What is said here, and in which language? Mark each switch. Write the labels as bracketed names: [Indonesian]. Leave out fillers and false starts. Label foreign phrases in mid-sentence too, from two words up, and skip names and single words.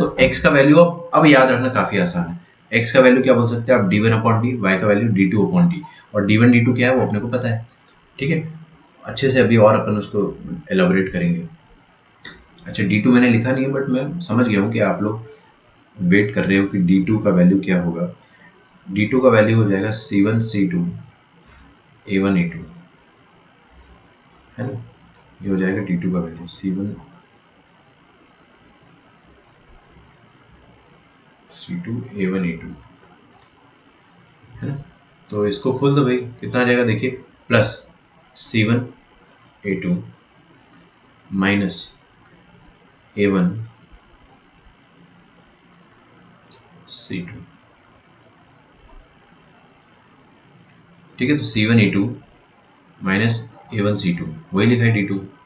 [Hindi] तो x का वैल्यू अब याद रखना काफी आसान है। x का वैल्यू क्या बोल सकते हैं आप, d1 अपॉन डी, y का वैल्यू d2 अपॉन डी, और d1 d2 क्या है वो अपने को पता है। ठीक है, अच्छे से अभी और अपन उसको एलाबोरेट करेंगे। अच्छा, d2 मैंने लिखा नहीं है, बट मैं समझ गया हूँ कि आप लोग वेट कर रहे हो कि d2 का वैल्यू क्या होगा। d2 का वैल्यू हो जाएगा c1 c2 a1 a2, है ना। ये हो जाएगा d2 का वैल्यू c1 c2 a1 a2, है ना। तो इसको खोल दो भाई, कितना आ जाएगा देखिए, प्लस c1 a2 माइनस a1 c2। ठीक है, तो c1 a2 माइनस a1 c2, वही लिखा है d2।